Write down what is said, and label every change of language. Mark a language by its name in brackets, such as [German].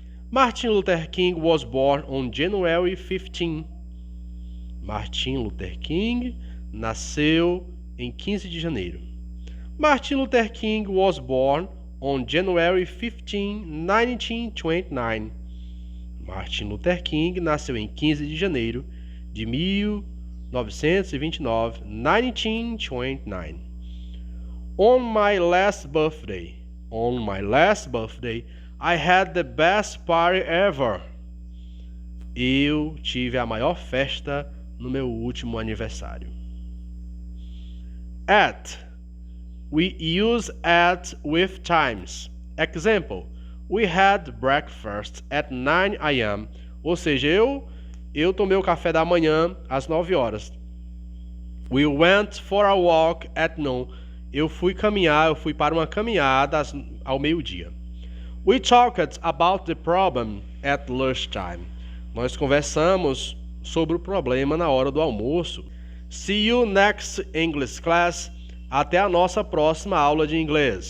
[English] Martin Luther King was born on January 15. [Portuguese] Martin Luther King nasceu em 15 de janeiro. [English] Martin Luther King was born on January 15, 1929. [Portuguese] Martin Luther King nasceu em 15 de janeiro de 1929, 1929. [English] On my last birthday, I had the best party ever. [Portuguese] Eu tive a maior festa no meu último aniversário. [English] At. We use at with times. Example: we had breakfast at 9 a.m. [Portuguese] Ou seja, eu tomei o café da manhã às 9 horas. [English] We went for a walk at noon. [Portuguese] Eu fui para uma caminhada ao meio-dia. [English] We talked about the problem at lunchtime. [Portuguese] Nós conversamos sobre o problema na hora do almoço. [English] See you next English class. [Portuguese] Até a nossa próxima aula de inglês.